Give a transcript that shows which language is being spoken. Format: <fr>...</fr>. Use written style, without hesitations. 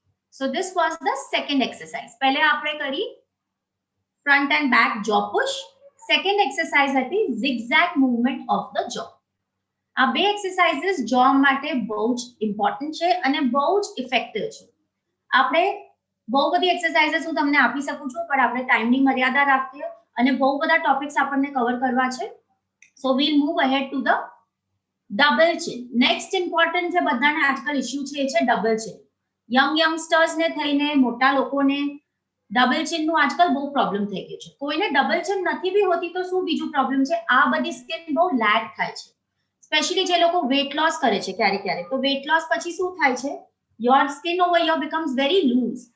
<en>So this was the second exercise.</en> <hi>पहले आपने करी</hi> <en>front and back jaw push. Second exercise હતી zigzag movement of the jaw.</en> <gu>આ બે exercises jaw માટે બહુ જ important છે અને બહુ જ effective છે. આપણે બહુ બધી exercises હું તમને આપી શકું છું પણ આપણે ટાઈમની મર્યાદા રાખીએ અને બહુ બધા ટોપિક્સ આપણને કવર કરવા છે.</gu> <en>So we'll move ahead to the double chin.</en> <gu>Next important છે બધાને આજકાલ ઇશ્યુ છે એ છે double chin. youngsters ને થઈને મોટા લોકોને ડબલ ચિન નું આજકાલ બહુ પ્રોબ્લેમ થઈ ગયો છે. કોઈને ડબલ ચિન નથી બી હોતી તો શું બીજું પ્રોબ્લેમ છે, આ બધી સ્કિન બહુ લેગ થાય છે. સ્પેશિયલી જે લોકો વેટ લોસ કરે છે ક્યારેક ક્યારેક, તો વેટ લોસ પછી શું થાય છે,</gu> <en>Your skin over your becomes very loose.</en>